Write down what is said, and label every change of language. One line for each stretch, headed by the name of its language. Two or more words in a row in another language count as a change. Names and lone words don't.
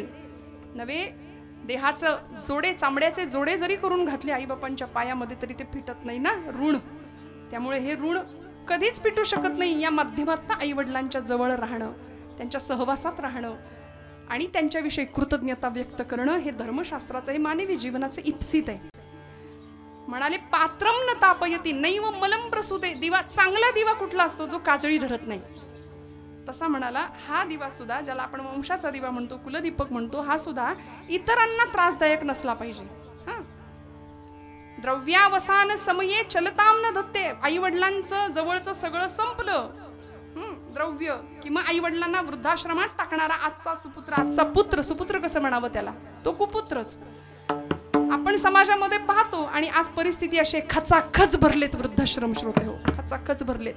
Marathi: नव्हे, देहाचं जोडे, चामड्याचे जोडे जरी करून घातले आईबापांच्या पायामध्ये तरी ते फिटत नाही ना ऋण. त्यामुळे हे ऋण कधीच पिटू शकत नाही. या माध्यमातून आई वडिलांच्या जवळ राहणं, त्यांच्या सहवासात राहणं आणि त्यांच्याविषयी कृतज्ञता व्यक्त करणं हे धर्मशास्त्राचं, हे मानवी जीवनाचं इप्सित आहे.
Sanskrit: म्हणाले पात्रम न तापयती नैव मलम प्रसूते.
Marathi: दिवा, चांगला दिवा कुठला असतो? जो काजळी धरत नाही. तसा म्हणाला हा दिवा सुद्धा, ज्याला आपण वंशाचा दिवा म्हणतो, कुलदीपक म्हणतो, हा सुद्धा इतरांना त्रासदायक नसला पाहिजे.
Sanskrit: द्रव्यावसान समये चलताम न धत्ते.
Marathi: आई वडिलांचं जवळचं सगळं संपलं, द्रव्य, किंवा आई वडिलांना वृद्धाश्रमात टाकणारा आजचा सुपुत्र, आजचा पुत्र, सुपुत्र कसं म्हणावं त्याला, तो कुपुत्रच आपण समाजामध्ये पाहतो. आणि आज परिस्थिती अशी खचाखच भरलेत वृद्धाश्रम, श्रोते हो, खचाखच भरलेत.